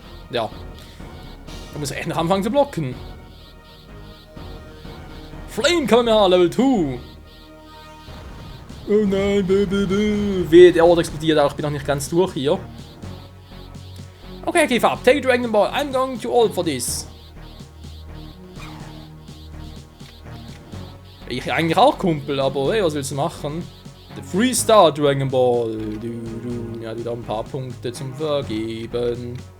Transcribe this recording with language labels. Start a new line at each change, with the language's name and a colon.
German: Ja. Da muss echt noch anfangen zu blocken. Flame Kamehameha Level 2. Oh nein, Wehe, der Ort explodiert auch. Ich bin noch nicht ganz durch hier.
English: Okay, give up. Take Dragon Ball. I'm going too old for this.
German: Ich eigentlich auch Kumpel, aber hey, was willst du machen?
English: The Freestar Dragon Ball.
German: Ja, wieder ein paar Punkte zum Vergeben.